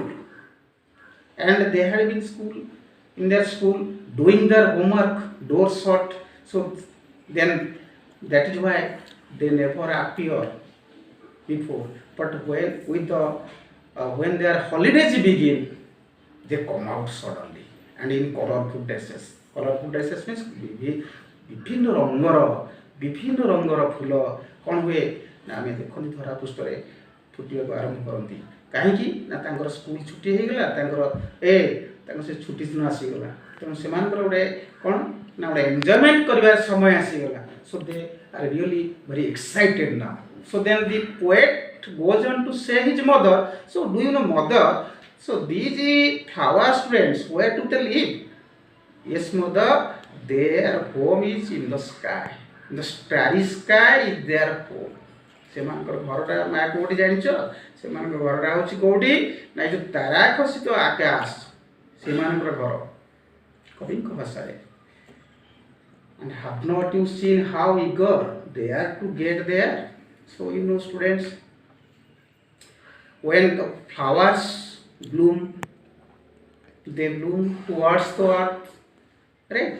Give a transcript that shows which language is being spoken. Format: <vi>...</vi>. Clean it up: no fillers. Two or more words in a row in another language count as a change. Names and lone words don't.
<en>And they had been in their school doing their homework, doors shut. So then that is why they never appear before. But when their holidays begin, they come out suddenly and in colorful dresses. Colorful dresses means</en> <or>ବିଭିନ୍ନ ରଙ୍ଗର ଫୁଲ କ'ଣ ହୁଏ ନା ଆମେ ଦେଖନ୍ତି ଧରା ପୃଷ୍ଠରେ ଫୁଟିବାକୁ ଆରମ୍ଭ କରନ୍ତି। କାହିଁକି ନା ତାଙ୍କର ସ୍କୁଲ ଛୁଟି ହେଇଗଲା, ତାଙ୍କର ସେ ଛୁଟି ଦିନ ଆସିଗଲା, ତେଣୁ ସେମାନଙ୍କର ଗୋଟେ କ'ଣ ନା ଗୋଟେ ଏନ୍ଜୟମେଣ୍ଟ କରିବାର ସମୟ ଆସିଗଲା।</or> <en>So they are really very excited now. So then the poet goes on to say his mother, so do you know mother, so these flower students, where do they live? Yes mother, their home is in the sky. In the starry sky is their home.</en> <or>ସେମାନଙ୍କର ଘରଟା ମା କୋଉଠି ଜାଣିଛ? ସେମାନଙ୍କ ଘରଟା ହେଉଛି କୋଉଠି ନା ଯୋଉ ତାରା ଖସିତ ଆକାଶ, ସେମାନଙ୍କର ଘର କବିଙ୍କ ଭାଷାରେ।</or> <en>And have not you seen how eager they are to get there? So you know students, when the flowers bloom, they bloom towards the earth, right?</en>